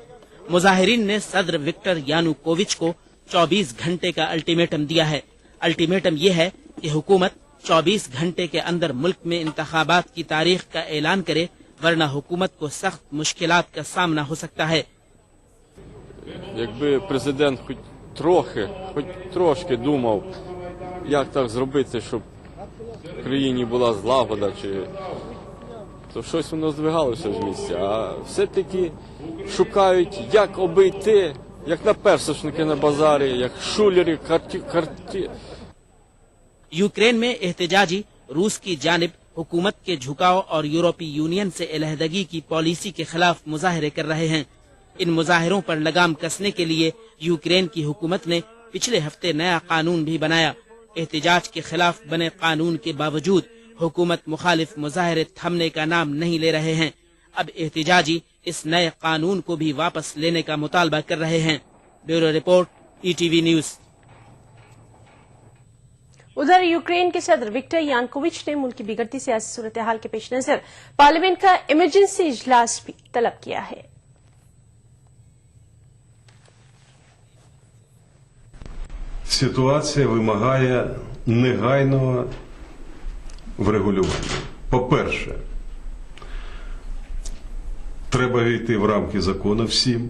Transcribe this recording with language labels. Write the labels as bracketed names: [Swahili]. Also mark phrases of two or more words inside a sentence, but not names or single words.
[Urdu] مظاہرین نے صدر وکٹر یانوکووچ کو 24 گھنٹے کا الٹیمیٹم دیا ہے. الٹیمیٹم یہ ہے کہ حکومت 24 گھنٹے کے اندر ملک میں انتخابات کی تاریخ کا اعلان کرے، ورنہ حکومت کو سخت مشکلات کا سامنا ہو سکتا ہے. [Ukrainian] Якби президент хоч трошки думав, як так зробити, щоб в країні була злагода, то щось воно здвигалося з місця. А все-таки шукають, як обійти, як на персошники на базарі, як шулери, карті. [Urdu] یوکرین میں احتجاجی روس کی جانب حکومت کے جھکاؤ اور یورپی یونین سے علیحدگی کی پالیسی کے خلاف مظاہرے کر رہے ہیں. ان مظاہروں پر لگام کسنے کے لیے یوکرین کی حکومت نے پچھلے ہفتے نیا قانون بھی بنایا. احتجاج کے خلاف بنے قانون کے باوجود حکومت مخالف مظاہرے تھمنے کا نام نہیں لے رہے ہیں. اب احتجاجی اس نئے قانون کو بھی واپس لینے کا مطالبہ کر رہے ہیں. [English] bureau report, [Urdu] ETV نیوز. ادھر یوکرین کے صدر وکٹر یانوکووچ نے ملک کی بگڑتی سیاسی صورتحال کے پیش نظر پارلیمنٹ کا ایمرجنسی اجلاس بھی طلب کیا ہے. Ситуація вимагає негайного врегулювання. По-перше, треба війти в рамки закону всім.